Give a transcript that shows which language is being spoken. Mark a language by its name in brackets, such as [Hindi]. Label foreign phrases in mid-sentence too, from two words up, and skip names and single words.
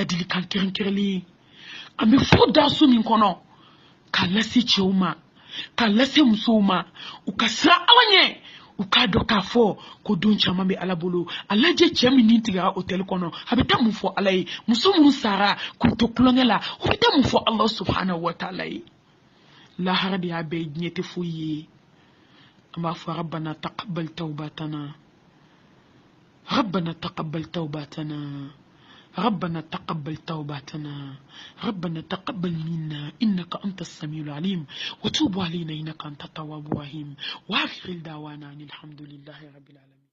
[Bambara] ladilikan kɛrɛnkɛrɛnlen ye an bɛ fo daso min kɔnɔ k'a lase cɛw ma k'a lase musow ma u ka sira ala ɲɛ u k'a dɔn k'a fɔ ko don caman bɛ ala bolo a lajɛ cɛ min nin tigɛra [French] hôtel [Bambara] kɔnɔ a bɛ taa mun fɔ ala ye muso minnu sara k'u to kulonkɛ la u bɛ taa mun fɔ ala [Arabic] سبحانه وتعالى [Bambara] ye lahara de y'a bɛɛ diɲɛ tɛ foyi ye an b'a fɔ [Arabic] ربنا تقبل توبتنا ربنا تقبل توباتنا ربنا تقبل توباتنا ربنا تقبل منا إنك أنت السميع العليم وتوب علينا إنك أنت التواب الرحيم وآخر دعوانا الحمد لله رب العالمين.